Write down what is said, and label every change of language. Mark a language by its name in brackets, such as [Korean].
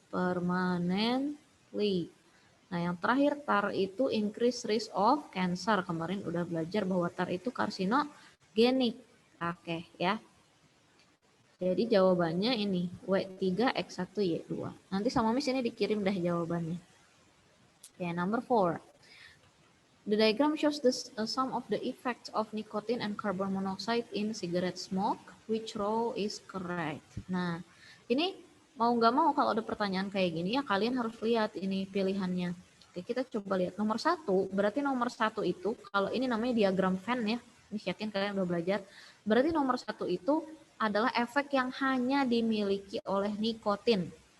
[English] Permanently. [Indonesian] Nah, yang terakhir tar itu [English] increase risk of cancer. [Indonesian] Kemarin udah belajar bahwa tar itu karsinogenik. Oke, ya. Jadi jawabannya ini W3X1Y2. Nanti sama Miss ini dikirim dah jawabannya. [English] Okay, number 4. The diagram shows the sum of the effects of nicotine and carbon monoxide in cigarette smoke. Which row is correct? [Indonesian] Nah, ini mau nggak mau kalau ada pertanyaan kayak gini ya kalian harus lihat ini pilihannya. Oke, kita coba lihat. Nomor 1, berarti nomor 1 itu, kalau ini namanya diagram Venn ya. Ini yakin kalian udah belajar. Berarti nomor 1 itu adalah efek yang hanya dimiliki oleh nikotin.